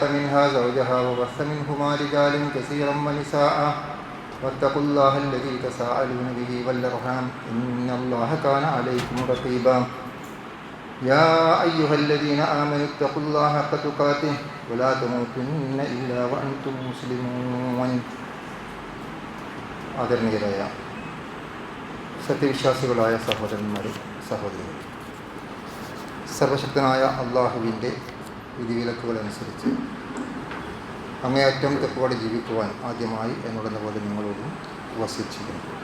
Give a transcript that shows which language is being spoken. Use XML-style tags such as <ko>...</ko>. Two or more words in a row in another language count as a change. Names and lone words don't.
<ar>منها زوجها وبث منهما رجالا كثيرا ونساء واتقوا الله الذي تساءلون به والأرحام إن الله كان عليكم رقيبا يا أيها الذين آمنوا اتقوا الله حق تقاته ولا تموتن إلا وأنتم مسلمون</ar> <ml>ആദരണീയരായ സത്യവിശ്വാസികളായ സഹോദരന്മാരെ സഹോദരികൾ, സർവശക്തനായ അള്ളാഹുവിൻ്റെ വിധിവിലക്കുകളനുസരിച്ച് അങ്ങേയറ്റം തെക്കുവാടി ജീവിക്കുവാൻ ആദ്യമായി എന്നോടെന്ന പോലെ നിങ്ങളോടും വസിച്ചിരിക്കുന്നു.</ml>